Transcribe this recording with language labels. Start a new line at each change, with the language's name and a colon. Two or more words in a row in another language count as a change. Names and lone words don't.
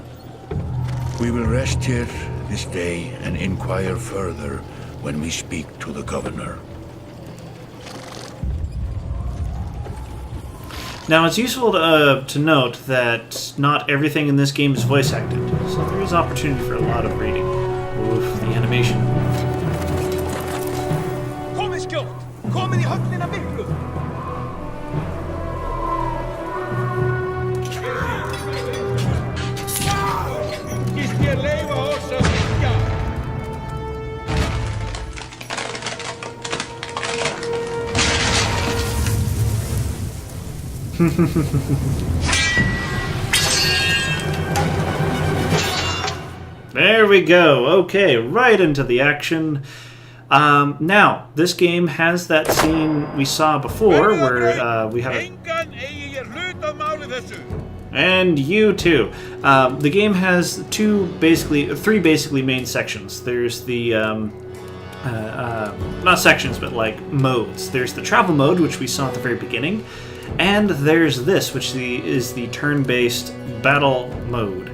English: We will rest here this day and inquire further when we speak to the governor. Now, it's useful to note that not everything in this game is voice acted, so there is opportunity for a lot of reading. Oof, the animation.
Icelandic: Komið skjótt! Komið í höllina miklu! Gist ég leyfa oss að syngja?
English: There we go. Okay, right into the action. Now, this game has that scene we saw before where we have a
Icelandic: Þér hlut að máli þessu.
English: And you too. The game has three basically main sections. There's the not sections, but like modes. There's the travel mode, which we saw at the very beginning, and there's this, which is the turn-based battle mode.